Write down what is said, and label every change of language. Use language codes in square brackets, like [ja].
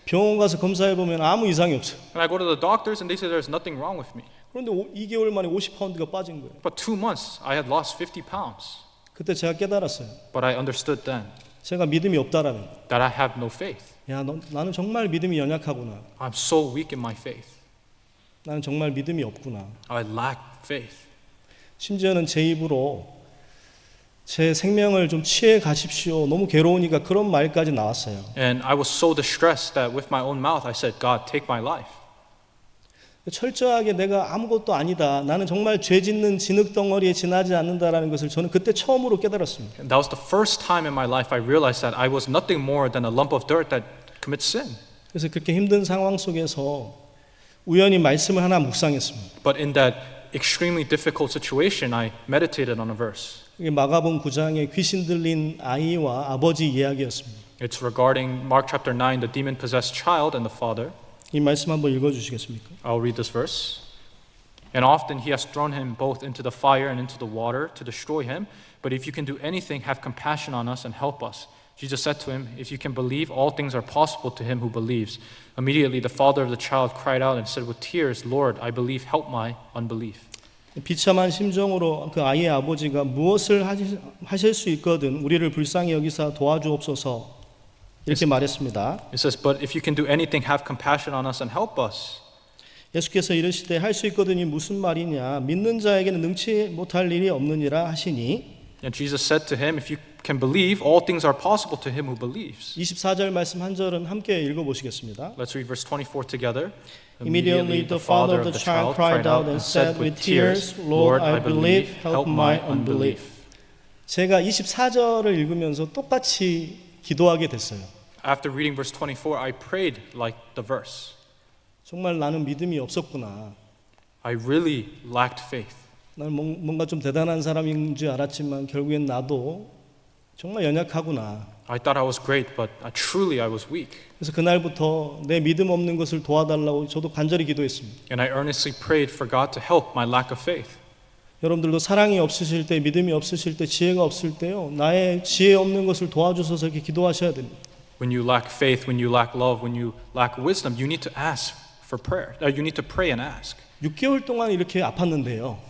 [ko] 병원 가서 검사해 보면 아무 이상이 없어요. [en] And I go to the doctors and they say there's nothing wrong with me. [ko] 그런데 2개월 만에 50파운드가 빠진 거예요. [en] But 2 months I had lost 50 pounds. [ko] 그때 제가 깨달았어요. [en] But I understood then [ko] 제가 믿음이 없다라는 거. [en] that I have no faith. [ko] 야, 나는 정말 믿음이 연약하구나. [en] I'm so weak in my faith. [ko] 나는 정말 믿음이 없구나. [en] I lack faith. [ko] 심지어는 제 입으로 제 생명을 좀 취해 가십시오. 너무 괴로우니까 그런 말까지 나왔어요. [en] And I was so distressed that with my own mouth I said, God, take my life. [ko] 철저하게 내가 아무것도 아니다. 나는 정말 죄 짓는 진흙덩어리에 지나지 않는다라는 것을 저는 그때 처음으로 깨달았습니다. [en] And that was the first time in my life I realized that I was nothing more than a lump of dirt that commits sin. [ko] 그래서 그렇게 힘든 상황 속에서 우연히 말씀을 하나 묵상했습니다. [en] But in that extremely difficult situation, I meditated on a verse. [ko] 이게 마가복음 9장의 귀신 들린 아이와 아버지 이야기였습니다. [en] It's regarding Mark chapter 9, the demon-possessed child and the father. [ko] 이 말씀 한번 읽어주시겠습니까? [en] I'll read this verse. And often he has thrown him both into the fire and into the water to destroy him. But if you can do anything, have compassion on us and help us. Jesus said to him, if you can believe, all things are possible to him who believes. Immediately the father of the child cried out and said with tears, Lord, I believe, help my unbelief. [ko] 비참한 심정으로 그 아이의 아버지가 무엇을 하실 수 있거든 우리를 불쌍히 여기사 도와주옵소서 이렇게 말했습니다. [en] It says, "But if you can do anything, have compassion on us and help us." [ko] 예수께서 이르시되 할 수 있거든이 무슨 말이냐 믿는 자에게는 능치 못할 일이 없느니라 하시니 [en] And Jesus said to him, "If you can believe, all things are possible to him who believes." [ko] 24절 말씀 한 절은 함께 읽어보시겠습니다. [en] Let's read verse 24 together. Immediately the father of the child cried out and said with tears, Lord, I believe, help my unbelief. [ko] 제가 24절을 읽으면서 똑같이 기도하게 됐어요. [en] After reading verse 24, I prayed like the verse. [ko] 정말 나는 믿음이 없었구나. [en] I really lacked faith. [ko] 나는 뭔가 좀 대단한 사람인 줄 알았지만 결국엔 나도 정말 연약하구나. [en] I thought I was great, but truly I was weak. [ko] 그래서 그날부터 내 믿음 없는 것을 도와달라고 저도 간절히 기도했습니다. [en] And I earnestly prayed for God to help my lack of faith. [ko] 여러분들도 사랑이 없으실 때, 믿음이 없으실 때, 지혜가 없을 때요. 나의 지혜 없는 것을 도와주셔서 이렇게 기도하셔야 됩니다. [en] When you lack faith, when you lack love, when you lack wisdom, you need to ask for prayer. You need to pray and ask. [ko] 6개월 동안 이렇게 아팠는데요.